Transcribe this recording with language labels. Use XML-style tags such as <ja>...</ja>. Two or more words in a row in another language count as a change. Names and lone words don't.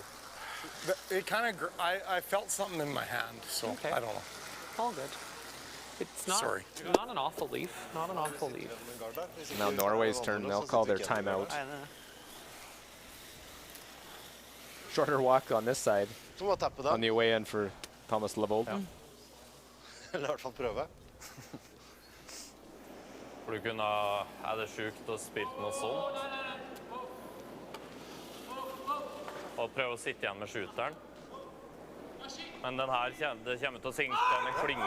<en>it kind of. I felt something in my hand. So Okay. I don't know. All good. It's not, Sorry. not an awful leaf. Not an awful leaf. Now Norway's turn. They'll call their timeout. Shorter walk on this side</en> <no>Så må tappe</no> <en>on</en> <no>dem.</no> <en>the away end for Thomas Levold.</en> <no>Eller i hvert fall prøve. For du kunne det sjukt å spille noe sånt? Og prøve å sitte igjen med shooteren. Men den her det kommer til å synke med klinge.</no>